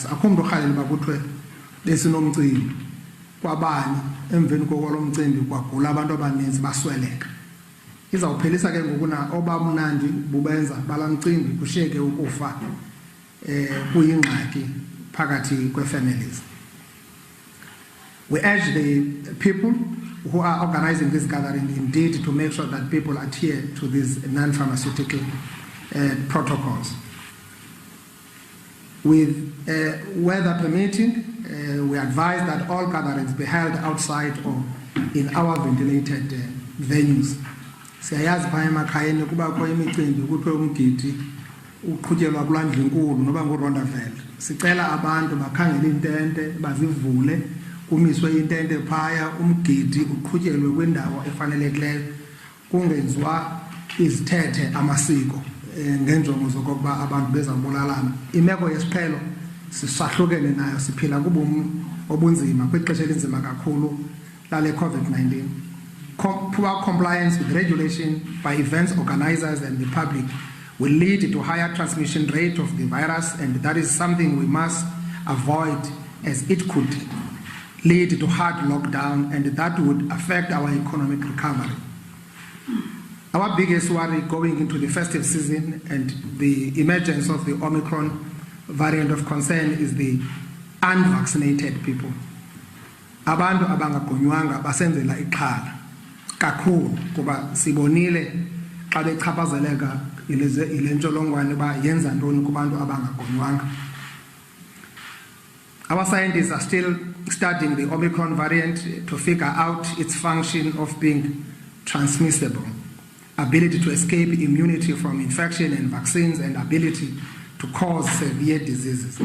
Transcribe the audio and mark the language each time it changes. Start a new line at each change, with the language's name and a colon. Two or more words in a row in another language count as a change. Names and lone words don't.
Xhosa: Akho muntu orhalela uba kuthiwe besinomcimbi kwabani emveni kokolo mcimbi kwagula abantu abaninzi basweleka. Izawuphelisa ke ngokuna obamnandi bubenza balamcimbi kushiyeke ukufa kuyingxaki phakathi kwe-families.
English: We urge the people who are organizing this gathering indeed to make sure that people adhere to these non-pharmaceutical protocols. With weather permitting, we advise that all gatherings be held outside or in our ventilated venues.
Xhosa: Siyayazi phaya emakhayeni kubakho imicimbi kuthiwe umgidi uqhutyelwa kulandla inkulu noba nguRondaville. Sicela abantu bakhangele intente bazivule, kumiswe intente phaya, umgidi uqhutyelwe kwindawo efanelekileyo, kungenziwa izithethe amasiko ngenjongo zokuba abantu bezabulalana. Imeko yesiphelo sisahlukene nayo, siphila kubomi obunzima kwixesha elinzima kakhulu lale COVID-19.
English: Poor compliance with regulation by events organizers and the public will lead to higher transmission rate of the virus, and that is something we must avoid, as it could lead to hard lockdown, and that would affect our economic recovery. Our biggest worry going into the festive season and the emergence of the Omicron variant of concern is the unvaccinated people.
Xhosa: Abantu abangagonywanga basenzela ixhala kakhulu kuba sibonile xa bechaphazeleka ile ntsholongwane ba yenza ntoni kubantu abangagonywanga.
English: Our scientists are still studying the Omicron variant to figure out its function of being transmissible, ability to escape immunity from infection and vaccines, and ability to cause severe diseases.